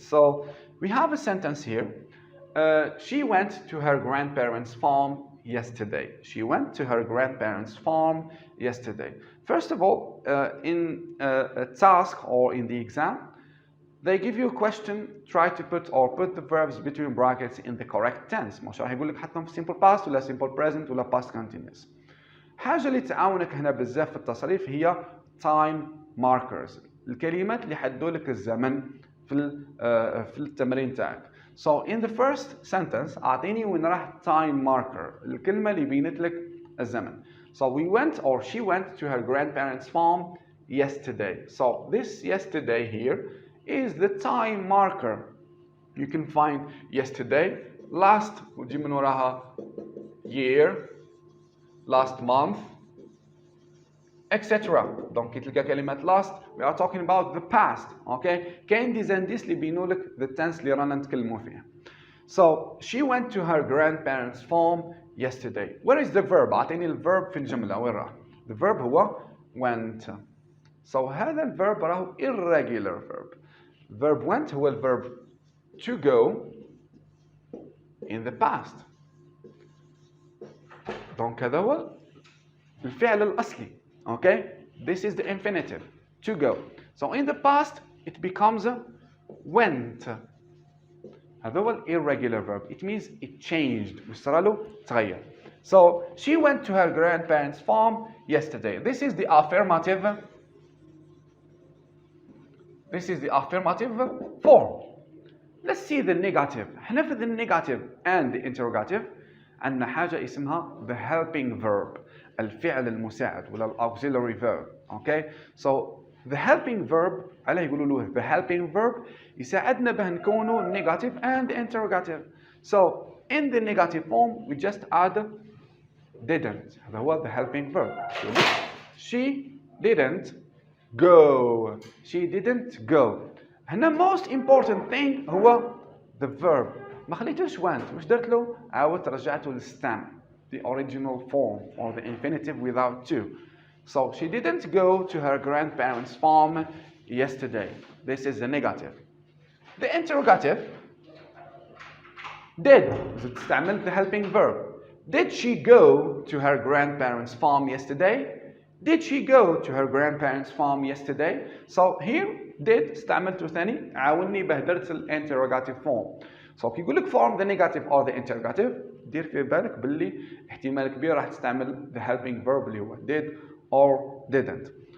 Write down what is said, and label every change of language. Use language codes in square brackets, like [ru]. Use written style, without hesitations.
[en] So we have a sentence here. She went to her grandparents' farm yesterday. She went to her grandparents' farm yesterday. First of all, in a task or in the exam, they give you a question, try to put the verbs between brackets in the correct tense. [ar] مش راح يقول لك حطهم في simple past ولا simple present ولا past continuous. حاجة اللي تعاونك هنا بزاف في التصريف هي time markers. الكلمات اللي يحددوا لك الزمن في التمرين تاعك. So in the first sentence أعطيني وين راح time marker. الكلمة اللي بينت لك الزمن. [en] So we went or she went to her grandparents' farm yesterday. So this yesterday here is the time marker. You can find yesterday, last [ar] وتجي من وراها [en] year, last month, etc. Donc [ar] كي تلقى كلمة [en] last we are talking about the past. Okay. [ar] كاين ديزانديس اللي بينوا لك [en] the tense [ar] اللي رانا نتكلموا فيها. [en] So she went to her grandparents' farm yesterday. Where is the verb? [ar] أعطيني الverb في الجملة وين راح؟ [en] The verb [ar] هو went. [en] So [ar] هذا الverb راهو [en] irregular verb. Verb went هو الverb to go in the past. [ar] Donc هذا هو الفعل الأصلي. [en] Okay? This is the infinitive. To go. So in the past it becomes went. [ar] هذا هو [en] irregular verb. It means it changed. [ar] وصار له تغير. [en] So she went to her grandparents' farm yesterday. This is the affirmative. This is the affirmative form. Let's see the negative. احنا في the negative and the interrogative [ar] عندنا حاجة اسمها [en] the helping verb. [ar] الفعل المساعد ولا auxiliary verb. [en] Okay? So the helping verb [ar] علاه يقولوا له [en] the helping verb [ar] يساعدنا به نكونوا [en] negative and interrogative. So in the negative form we just add didn't. [ar] هذا هو [en] the helping verb. She didn't go. She didn't go. هنا most important thing هو the verb. [ar] ما خليتوش went. مش درت له عاودت رجعته للstem. [en] The original form or the infinitive without to. So she didn't go to her grandparents' farm yesterday. This is the negative. The interrogative did. [ar] استعملت [en] the helping verb. Did she go to her grandparents' farm yesterday? Did she go to her grandparents' farm yesterday? So here did [ar] استعملته ثاني عاوني بهدرت الانتروغاتيف فورم. [en] So [ar] كي يقول لك [en] form the negative or the interrogative [ar] دير في بالك باللي احتمال كبير راح تستعمل [en] the helping verb [ar] اللي هو [en] did or didn't.